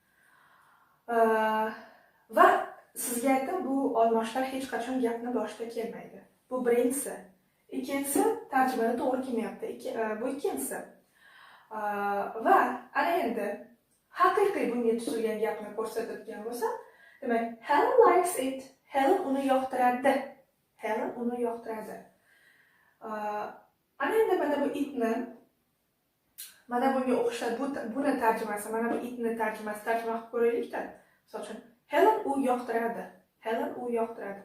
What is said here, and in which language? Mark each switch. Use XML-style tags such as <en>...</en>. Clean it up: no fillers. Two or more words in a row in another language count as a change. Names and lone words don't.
<uz>Va sizga aytdim, bu olmoshlar hech qachon gapni boshida kelmaydi. Bu birinchisi. Ikkinchisi, tarjimada to'g'ri kelmayapti. Bu ikkinchisi. Va ana endi haqiqiy bunga tuzilgan gapni ko'rsatadigan bo'lsa, demak,</uz> <en>Helen likes it.</en> <uz>Helen uni yoqtiradi. Helen uni yoqtiradi. Ana endi mana bu itni mana bunga o'xshab buni tarjimasi, mana bu itni tarjima qilib ko'raylik-da. Misol uchun Helen u yoqtiradi. Helen u yoqtiradi.</uz>